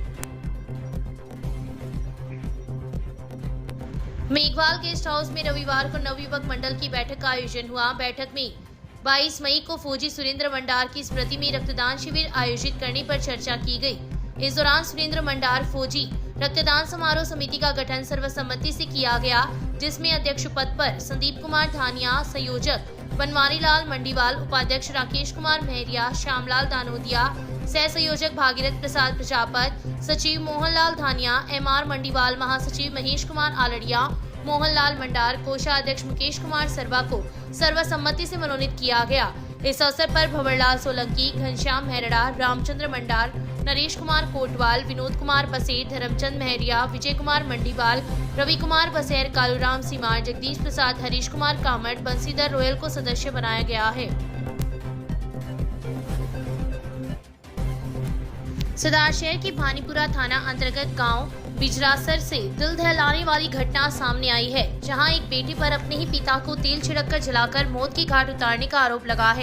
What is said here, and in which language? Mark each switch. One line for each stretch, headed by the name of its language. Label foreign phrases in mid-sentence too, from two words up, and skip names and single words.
Hindi: मेघवाल गेस्ट हाउस में रविवार को नवयुवक मंडल की बैठक का आयोजन हुआ। बैठक में 22 मई को फौजी सुरेंद्र मंडार की स्मृति में रक्तदान शिविर आयोजित करने पर चर्चा की गई। इस दौरान सुरेंद्र मंडार फौजी रक्तदान समारोह समिति का गठन सर्वसम्मति से किया गया, जिसमें अध्यक्ष पद पर संदीप कुमार धानिया, संयोजक बनवारी लाल मंडीवाल, उपाध्यक्ष राकेश कुमार महरिया, श्यामलाल दानोदिया, सह संयोजक भागीरथ प्रसाद प्रजापत, सचिव मोहनलाल धानिया, MR मंडीवाल, महासचिव महेश कुमार आलड़िया, मोहनलाल मंडार, कोषाध्यक्ष मुकेश कुमार सरवा को सर्वसम्मति से मनोनीत किया गया। इस अवसर पर भंवरलाल सोलंकी, घनश्याम मेहरड़ा, रामचंद्र मंडार, नरेश कुमार कोटवाल, विनोद कुमार बसेर, धर्मचंद महरिया, विजय कुमार मंडीवाल, रवि कुमार बसेर, कालूराम सीमार, जगदीश प्रसाद, हरीश कुमार कामत, बंसीधर रोयल को सदस्य बनाया गया है। सरदार शहर की भानीपुरा थाना अंतर्गत गांव बिजरासर से दिल दहलाने वाली घटना सामने आई है, जहां एक बेटे पर अपने ही पिता को तेल छिड़ककर जलाकर मौत की घाट उतारने का आरोप लगा है।